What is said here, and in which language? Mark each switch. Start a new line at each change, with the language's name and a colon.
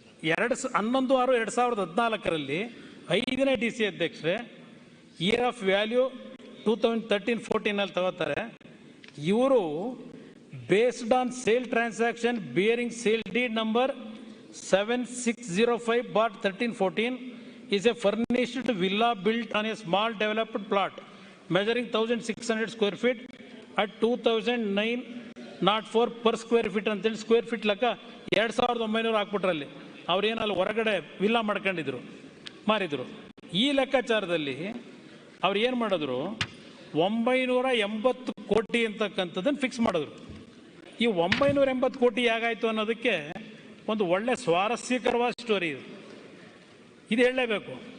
Kannada: 11/6/2014 5ನೇ DC ಅಧ್ಯಕ್ಷರೇ
English: year of value
Kannada: 2013-14 ತಗೋತಾರೆ. ಇವರು
English: based on sale transaction bearing sale deed number 7605/1314 is a furnished villa built on a small developed plot measuring 1,600 square feet at 2,904 per square feet
Kannada: ಅಂತೇಳಿ square feet ಲೆಕ್ಕ 2,900 ಹಾಕ್ಬಿಟ್ರಲ್ಲಿ. ಅವ್ರೇನು ಅಲ್ಲಿ ಹೊರಗಡೆ villa ಮಾಡ್ಕೊಂಡಿದ್ರು, ಮಾರಿದ್ರು. ಈ ಲೆಕ್ಕಾಚಾರದಲ್ಲಿ ಅವ್ರು ಏನು ಮಾಡಿದ್ರು, 980 ಕೋಟಿ ಅಂತಕ್ಕಂಥದ್ದನ್ನು ಫಿಕ್ಸ್ ಮಾಡಿದ್ರು. ಈ 980 ಕೋಟಿ ಹೇಗಾಯಿತು ಅನ್ನೋದಕ್ಕೆ ಒಂದು ಒಳ್ಳೆ ಸ್ವಾರಸ್ಯಕರವಾದ ಸ್ಟೋರಿ ಇದು. ಇದು ಹೇಳಲೇಬೇಕು.